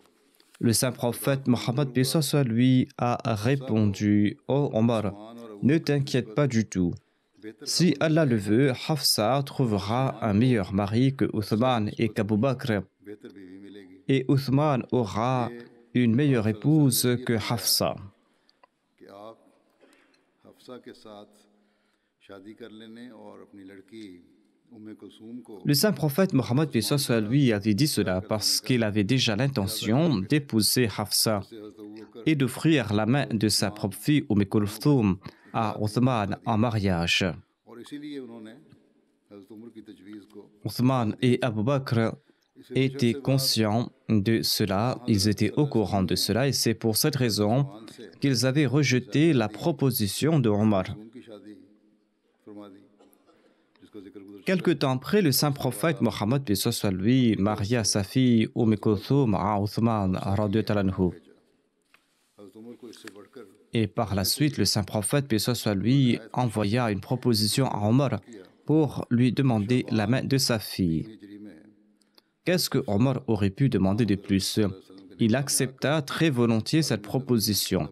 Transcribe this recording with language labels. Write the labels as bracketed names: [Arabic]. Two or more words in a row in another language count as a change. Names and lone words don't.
[French] Le saint prophète Mohammed paix soit lui a répondu: Oh Omar, ne t'inquiète pas du tout. Si Allah le veut, Hafsa trouvera un meilleur mari que Uthman et qu'Abu Bakr, [Urdu] بہتر بیوی ملے گی [French] et Uthman aura une meilleure épouse que Hafsa. [Urdu] کہ آپ حفصہ کے ساتھ شادی کر لینے اور اپنی لڑکی ام کلثوم کو [French] Le saint prophète Mohammed paix soit lui avait dit cela parce qu'il avait déjà l'intention d'épouser Hafsa [Urdu] سے حضرت ابو بکر [French] et d'offrir la main de sa propre fille Umm Kulthum à Uthman en mariage. [Urdu] اور اسی لیے انہوں نے حضرت عمر کی تجویز کو [French] Uthman et Abu Bakr étaient conscients de cela, ils étaient au courant de cela et c'est pour cette raison [Urdu] مان سے [French] qu'ils avaient rejeté la proposition de Omar. [Urdu] ان کی شادی فرما دی جس کا ذکر گزر [French] Quelque temps après, le saint prophète Mohammed paix soit lui maria sa fille Kulthum à Uthman [Arabic] رضي الله عنه. [Urdu] حضرت عمر [French] Et par la suite, le saint prophète, paix soit lui, envoya une proposition à Omar pour lui demander la main de sa fille. Qu'est-ce que Omar aurait pu demander de plus? Il accepta très volontiers cette proposition.